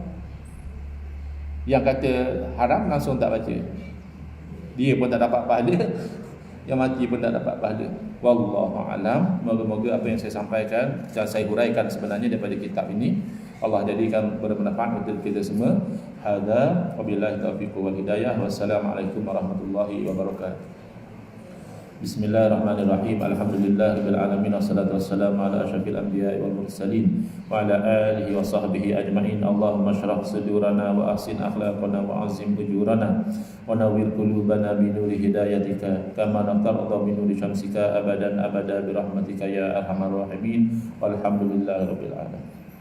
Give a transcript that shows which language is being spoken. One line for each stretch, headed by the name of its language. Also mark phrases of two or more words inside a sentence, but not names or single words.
Malay: Yang kata haram langsung tak baca. Dia pun tak dapat pahala, yang mati pun tak dapat pahala.
Arabic: والله أعلم.
Malay: Moga-moga apa yang saya sampaikan dan saya huraikan sebenarnya daripada kitab ini Allah jadikan bermanfaat untuk kita semua.
Arabic: هذا وبالله التوفيق والهداية. والسلام عليكم ورحمة الله وبركاته. بسم الله الرحمن الرحيم. الحمد لله رب العالمين والصلاة والسلام على أشرف الأنبياء والمرسلين وعلى آله وصحبه أجمعين. اللهم اشرح صدورنا وأحسن أخلاقنا وعظم أجورنا ونور قلوبنا بنور هدايتك كما ترضى بنور شمسك أبدا أبدا برحمتك يا أرحم الراحمين. والحمد لله رب العالمين.